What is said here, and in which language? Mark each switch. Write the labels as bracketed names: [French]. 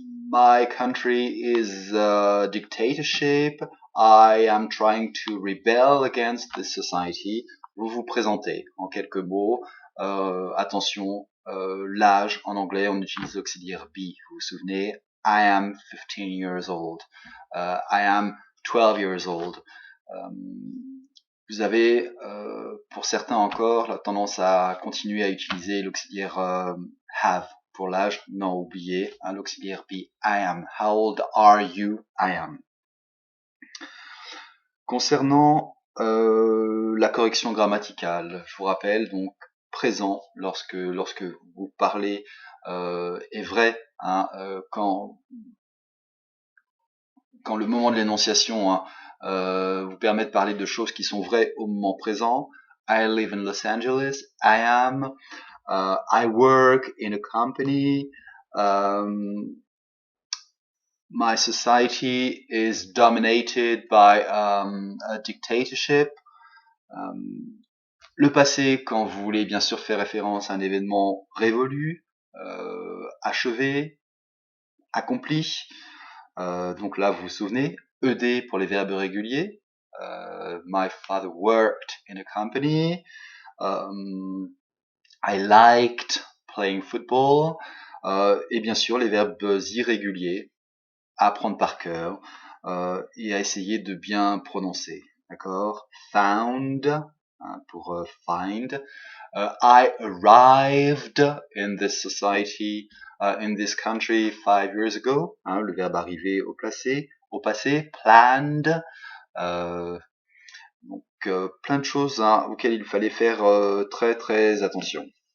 [English] My country is a dictatorship. I am trying to rebel against this society. [French] vous vous présentez en quelques mots. Attention, l'âge en anglais, on utilise l'auxiliaire be. Vous vous souvenez? [English] I am 15 years old. I am 12 years old. [French] Vous avez, pour certains encore, la tendance à continuer à utiliser l'auxiliaire have pour l'âge. Non, oubliez, hein, l'auxiliaire [English] be. I am. How old are you? I am. [French] Concernant la correction grammaticale, je vous rappelle donc présent lorsque vous parlez est vrai, hein, quand le moment de l'énonciation, hein, vous permet de parler de choses qui sont vraies au moment présent. [English] I live in Los Angeles. I am. I work in a company. My society is dominated by a dictatorship. [French] Le passé, quand vous voulez bien sûr faire référence à un événement révolu, achevé, accompli. Donc là, vous vous souvenez, ED pour les verbes réguliers. My father worked in a company. I liked playing football. Et bien sûr, les verbes irréguliers à apprendre par cœur et à essayer de bien prononcer. D'accord? Found, hein, pour find. [English] I arrived in this society, in this country 5 years ago. [French] Hein, le verbe arriver au passé. Planned. Donc plein de choses, hein, auxquelles il fallait faire très très attention.